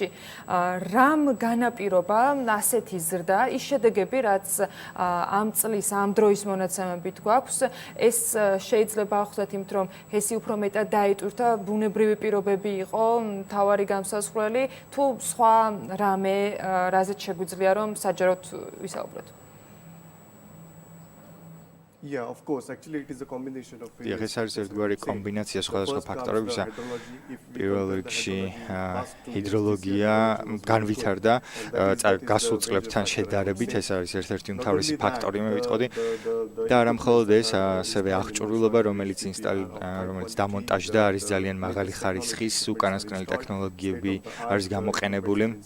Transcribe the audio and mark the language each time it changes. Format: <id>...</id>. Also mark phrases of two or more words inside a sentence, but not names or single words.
<ka>რამ განაპირობა ასეთი ზრდა, ის შედეგები, რაც ამ წლის, ამ დროის მონაცემებით გვაქვს, ეს შეიძლება ახსნათ იმით, რომ ჰესი უფრო მეტად დაიტვირთა, ბუნებრივი პირობები იყო, მთავარი გამსასვლელი, თუ სხვა რამე, რაზეც შეგვიძლია რომ საჯაროდ ვისაუბროთ.</ka> <en>Yeah, of course. Actually, it is a combination of.</en> <ka>ეს არის ერთგვარი კომბინაცია სხვადასხვა ფაქტორებისა. პირველ რიგში ჰიდროლოგია განვითარდა გასულ წლებთან შედარებით, ეს არის ერთ-ერთი უმთავრესი ფაქტორი, მე ვიტყოდი. და არა მხოლოდ ეს, ასევე აღჭურვილობა, რომელიც დამონტაჟდა, არის ძალიან მაღალი ხარისხის, უკანასკნელი ტექნოლოგიები არის გამოყენებული.</ka>